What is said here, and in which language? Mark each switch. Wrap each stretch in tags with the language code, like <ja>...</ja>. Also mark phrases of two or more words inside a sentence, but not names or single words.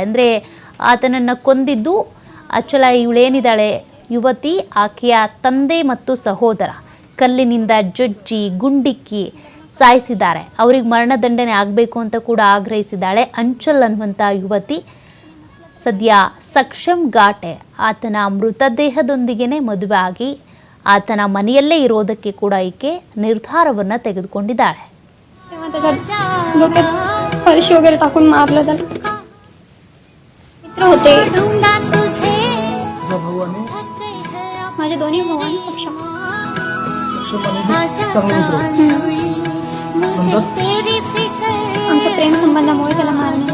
<kn>ಅಂದರೆ ಆತನನ್ನು ಕೊಂದಿದ್ದು ಅಚಲ ಇವಳೇನಿದ್ದಾಳೆ ಯುವತಿ, ಆಕೆಯ ತಂದೆ ಮತ್ತು ಸಹೋದರ ಕಲ್ಲಿನಿಂದ ಜಜ್ಜಿ ಗುಂಡಿಕ್ಕಿ ಸಾಯಿಸಿದ್ದಾರೆ. ಅವ್ರಿಗೆ ಮರಣದಂಡನೆ ಆಗಬೇಕು ಅಂತ ಕೂಡ ಆಗ್ರಹಿಸಿದ್ದಾಳೆ ಅಂಚಲ್ ಅನ್ನುವಂಥ ಯುವತಿ. ಸದ್ಯ ಸಕ್ಷಂ ಘಾಟೆ ಆತನ ಮೃತದೇಹದೊಂದಿಗೆನೇ ಮದುವೆ ಆಗಿ ಆತನ ಮನೆಯಲ್ಲೇ ಇರೋದಕ್ಕೆ ಕೂಡ ಈಕೆ ನಿರ್ಧಾರವನ್ನ ತೆಗೆದುಕೊಂಡಿದ್ದಾಳೆ.</kn> <mr>वगैरे टाकून मारलं त्याला. मित्र होते माझे दोन्ही भाऊ आणि सक्षम आमच्या प्रेम संबंधामुळे त्याला मारणे.</mr>